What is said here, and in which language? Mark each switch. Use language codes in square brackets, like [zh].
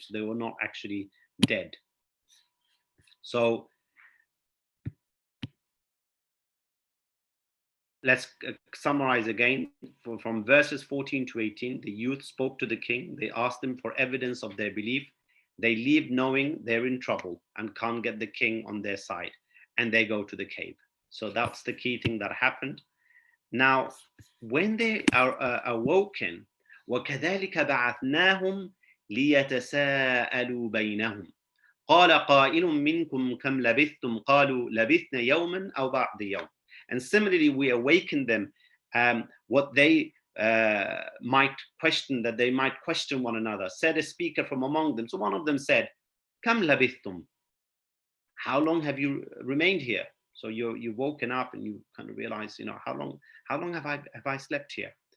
[en] So they were not actually dead. So let's summarize again. From verses 14 to 18, the youth spoke to the king. They asked him for evidence of their belief. They leave knowing they're in trouble and can't get the king on their side. And they go to the cave. So that's the key thing that happened. Now, when they are awoken, [ar] وَكَذَلِكَ بَعَثْنَاهُمْ لِيَتَسَاءَلُوا بَيْنَهُمْ قَالَ قَائِلٌ مِّنْكُمْ كَمْ لَبِثْتُمْ قَالُوا لَبِثْنَا يَوْمًا أَوْ بَعْضَ يَوْمٍ. [en] And similarly, we awakened them, what they might question, that they might question one another. Said a speaker from among them. So one of them said, [ar] كَمْ لَبِثْتُمْ, [en] how long have you remained here? So you've woken up and you kind of realize, how long have I slept here?